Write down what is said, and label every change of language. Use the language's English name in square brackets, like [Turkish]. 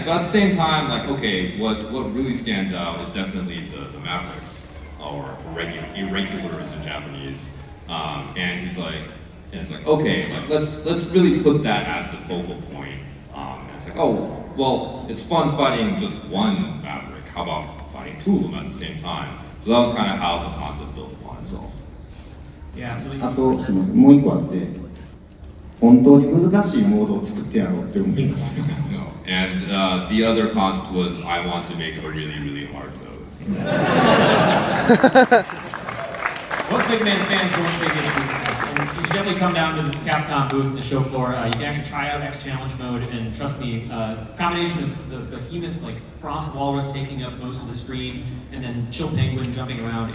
[English] But at the same time, like okay, what really stands out is definitely the Mavericks, or irregulars in Japanese. And he's like. And it's like, okay, like let's really put that as the focal point. And it's like, oh, well, it's fun fighting just one Maverick. How about fighting two of them at the same time? So that was kind of how the concept built upon itself. Yeah, so [Japanese] あともう一個あって、本当に難しいモードを作ってやろうって思いました。 [English] No. And the other concept was I want to make a really, really hard mode. Most Megaman fans won't take issue. And you should definitely come down to the Capcom booth in the show floor. You can actually try out X Challenge mode, and trust me, combination of the behemoth like Frost Walrus taking up most of the screen, and then Chill Penguin jumping around.